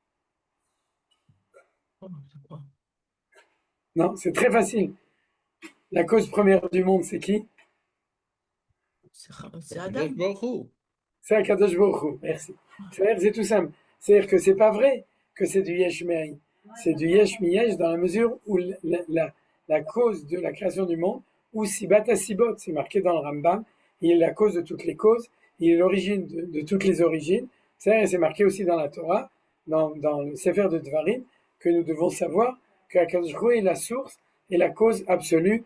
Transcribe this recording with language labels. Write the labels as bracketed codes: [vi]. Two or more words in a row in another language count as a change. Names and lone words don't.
[fr] Non, c'est très facile. La cause première du monde, c'est qui? C'est Adam. C'est [he] הקדוש ברוך הוא, [fr] merci. C'est tout simple. C'est-à-dire que c'est pas vrai que c'est du [he] יש מאין. [fr] C'est du [he] יש מיש [fr] dans la mesure où la cause de la création du monde, ou [he] סיבת הסיבות, [fr] c'est marqué dans le Rambam, il est la cause de toutes les causes, il est l'origine de toutes les origines. C'est marqué aussi dans la Torah, dans le Sefer de Dvarim, que nous devons savoir que [he] הקדוש ברוך הוא [fr] est la source et la cause absolue.